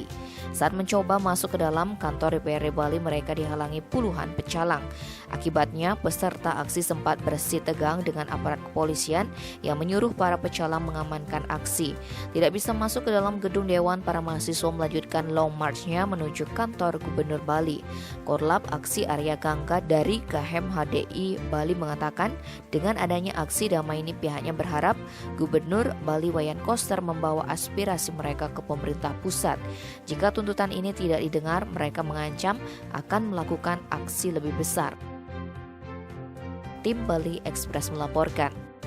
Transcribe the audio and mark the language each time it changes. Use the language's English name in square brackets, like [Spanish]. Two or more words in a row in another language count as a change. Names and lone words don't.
[Indonesian] Saat mencoba masuk ke dalam kantor DPRD Bali, mereka dihalangi puluhan pecalang. Akibatnya, peserta aksi sempat bersih tegang dengan aparat kepolisian yang menyuruh para pecalang mengamankan aksi. Tidak bisa masuk ke dalam gedung dewan, para mahasiswa melanjutkan [English] long march- [Indonesian] nya menuju kantor Gubernur Bali. Korlap Aksi Arya Gangga dari KMHDI Bali mengatakan, dengan adanya aksi damai ini pihaknya berharap Gubernur Bali Wayan Koster membawa aspirasi mereka ke pemerintah pusat. Jika tuntutan ini tidak didengar, mereka mengancam akan melakukan aksi lebih besar. Tim Bali Express melaporkan.